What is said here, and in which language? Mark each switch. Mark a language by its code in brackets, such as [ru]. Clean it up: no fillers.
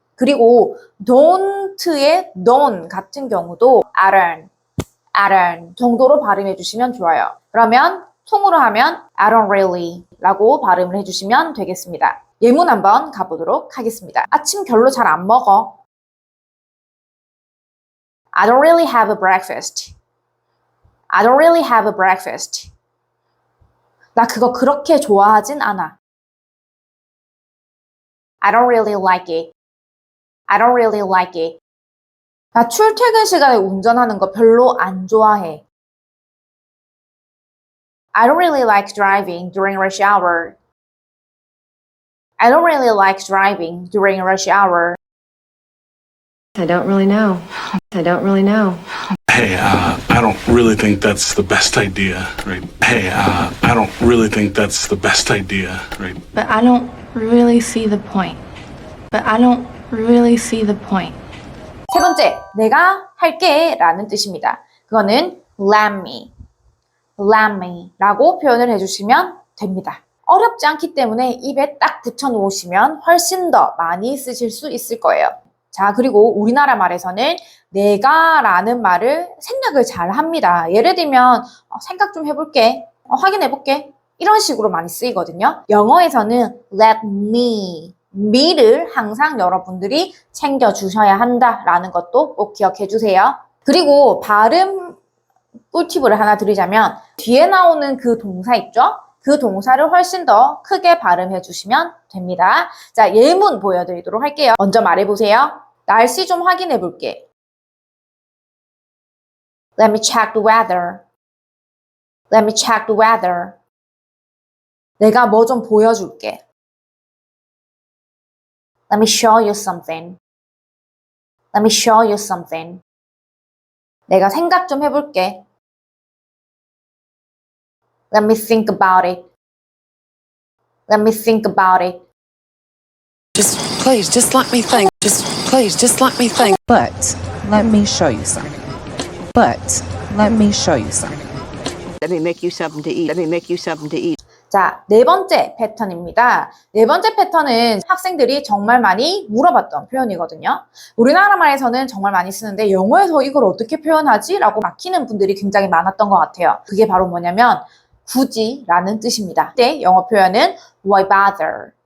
[ko] 그리고 don't의 don't 같은 경우도 [en] I don't [ko] 정도로 발음해 주시면 좋아요. 그러면 통으로 하면 [en] I don't really [ko] 라고 발음을 해주시면 되겠습니다. 예문 한번 가보도록 하겠습니다. 아침 별로 잘 안 먹어. [en] I don't really have a breakfast. I don't really have a breakfast. [ko] 나 그거 그렇게 좋아하진 않아. [en] I don't really like it. I don't really like it. [ko] 나 출퇴근 시간에 운전하는 거 별로 안 좋아해. [en] I don't really like driving during rush hour. I don't really like driving during rush hour. I don't really know. I don't really know. Hey, I don't really think that's the best idea, right? Hey, I don't really think that's the best idea, right? But I don't really see the point. But I don't really see the point. [ko] 세 번째, 내가 할게 라는 뜻입니다. 그거는 [en] let me [ko] 라고 표현을 해주시면 됩니다. 어렵지 않기 때문에 입에 딱 붙여 놓으시면 훨씬 더 많이 쓰실 수 있을 거예요. 자, 그리고 우리나라 말에서는 내가라는 말을 생략을 잘 합니다. 예를 들면 생각 좀 해볼게, 확인해볼게 이런 식으로 많이 쓰이거든요. 영어에서는 [en] let me [ko] 를 항상 여러분들이 챙겨주셔야 한다라는 것도 꼭 기억해 주세요. 그리고 발음 꿀팁을 하나 드리자면 뒤에 나오는 그 동사 있죠? 그 동사를 훨씬 더 크게 발음해 주시면 됩니다. 자, 예문 보여드리도록 할게요. 먼저 말해보세요. 날씨 좀 확인해 볼게. [en] Let me check the weather. Let me check the weather. [ko] 내가 뭐 좀 보여줄게. [en] Let me show you something. Let me show you something. [ko] 내가 생각 좀 해볼게. [en] Let me think about it. Let me think about it. Please, just let me think. Please, just let me think. But let me show you something. But let me show you something. Let me make you something to eat. Let me make you something to eat. [ko] 자, 네 번째 패턴입니다. 네 번째 패턴은 학생들이 정말 많이 물어봤던 표현이거든요. 우리나라 말에서는 정말 많이 쓰는데 영어에서 이걸 어떻게 표현하지? 라고 막히는 분들이 굉장히 많았던 것 같아요. 그게 바로 뭐냐면 굳이 라는 뜻입니다. 그때 영어 표현은 [en] why bother?